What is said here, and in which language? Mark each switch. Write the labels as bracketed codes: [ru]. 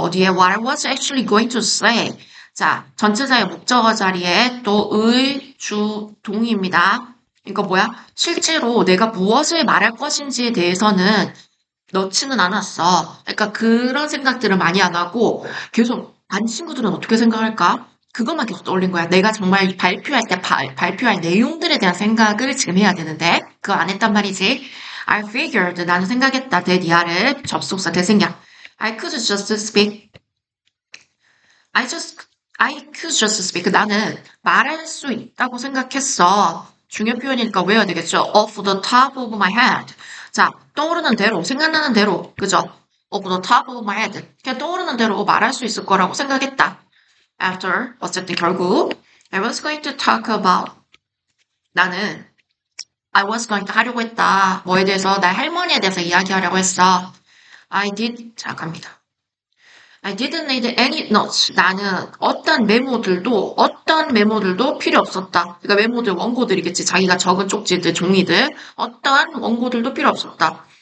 [ko] 어디에 [en] what I was actually going to say. [ko] 자, 전체사의 목적어 자리에 또 동입니다. 이거 뭐야? 실제로 내가 무엇을 말할 것인지에 대해서는 넣지는 않았어. 그러니까 그런 생각들을 많이 안 하고 계속 반 친구들은 어떻게 생각할까? 그것만 계속 떠올린 거야. 내가 정말 발표할 때 발표할 내용들에 대한 생각을 지금 해야 되는데 그거 안 했단 말이지. [en] I figured [ko] 나는 생각했다. 대디아를 접속사 대생략. [en] I could just speak. I could just speak. [ko] 나는 말할 수 있다고 생각했어. 중요 표현이니까 외워야 되겠죠. [en] Off the top of my head. [ko] 자, 떠오르는 대로, 생각나는 대로, 그죠? [en] Off the top of my head. [ko] 그냥 떠오르는 대로 말할 수 있을 거라고 생각했다. [en] After, [ko] 어쨌든 결국, [en] I was going to talk about. [ko] 나는 I was going to 하려고 했다. 뭐에 대해서? 나의 할머니에 대해서 이야기하려고 했어. [en] I did. [ko] 자, 갑니다. [en] I didn't need any notes. [ko] 나는 어떤 메모들도 필요 없었다. 그러니까 메모들, 원고들이겠지. 자기가 적은 쪽지들, 종이들. 어떠한 원고들도 필요 없었다.